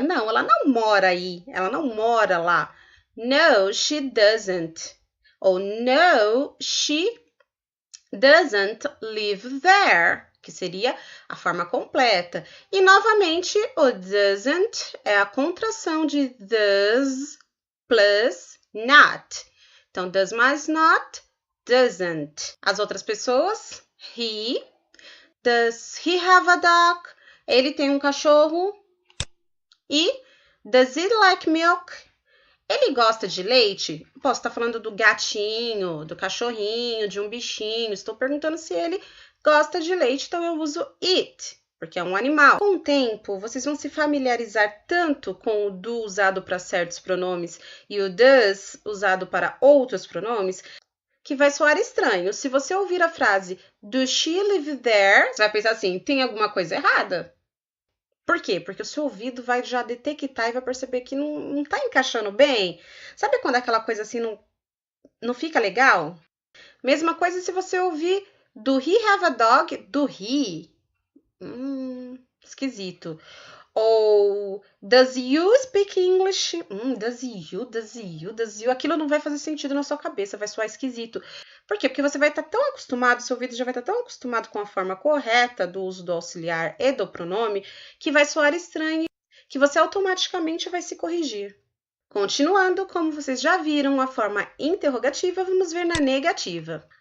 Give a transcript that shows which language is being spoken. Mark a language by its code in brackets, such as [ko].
[pt] Não, ela não mora aí. Ela não mora lá. [en] No, she doesn't. [pt] Ou [en] no, she doesn't live there, [pt] que seria a forma completa. E, novamente, o doesn't é a contração de [en] does plus not. [pt] Então, does mais not, doesn't. As outras pessoas, [en] he. Does he have a dog? [pt] Ele tem um cachorro. E [en] does he like milk? [pt] Ele gosta de leite? Posso estar falando do gatinho, do cachorrinho, de um bichinho. Estou perguntando se ele gosta de leite, então eu uso it, porque é um animal. Com o tempo, vocês vão se familiarizar tanto com o do usado para certos pronomes e o does usado para outros pronomes, que vai soar estranho. Se você ouvir a frase [en] do she live there, [pt] você vai pensar assim, tem alguma coisa errada? Por quê? Porque o seu ouvido vai já detectar e vai perceber que não tá encaixando bem. Sabe quando aquela coisa assim não fica legal? Mesma coisa se você ouvir [en] do he have a dog, do he. [pt] Esquisito. Ou [en] does you speak English? Does you. [pt] Aquilo não vai fazer sentido na sua cabeça, vai soar esquisito. Por quê? Porque você vai estar tão acostumado, seu ouvido já vai estar tão acostumado com a forma correta do uso do auxiliar e do pronome, que vai soar estranho, que você automaticamente vai se corrigir. Continuando, como vocês já viram a forma interrogativa, vamos ver na negativa.